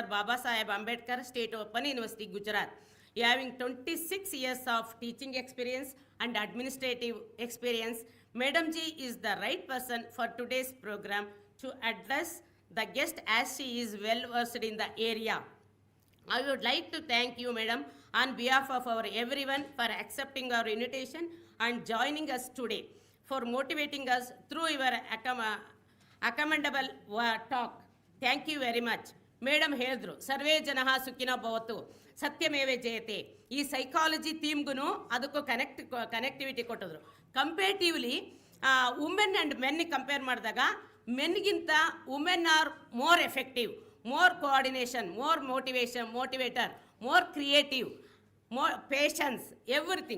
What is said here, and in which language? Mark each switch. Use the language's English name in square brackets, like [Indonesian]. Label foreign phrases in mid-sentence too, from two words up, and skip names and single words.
[English] Baba Saheb Ambedkar State Open University, Gujarat. Having 26 years of teaching experience and administrative experience, Madam ji is the right person for today's program to address the guest as she is well versed in the area. I would like to thank you, Madam, on behalf of our everyone for accepting our invitation and joining us today, for motivating us through your commendable talk. Thank you very much. [Kannada] ಮೇಡಮ್ ಹೇಳಿದ್ರು [Sanskrit] ಸರ್ವೇ ಜನಃ ಸುಖಿನೋ ಭವತು ಸತ್ಯಮೇವೆ ಜಯತೆ. [Kannada] ಈ [English] psychology theme [Kannada] ಅದಕ್ಕೂ ಕನೆಕ್ಟಿವಿಟಿ ಕೊಟ್ಟಿದ್ರು. [English] comparatively women and men compare ಮಾಡಿದಾಗ men women are more effective, more coordination, more motivator, more creative, more patience, everything.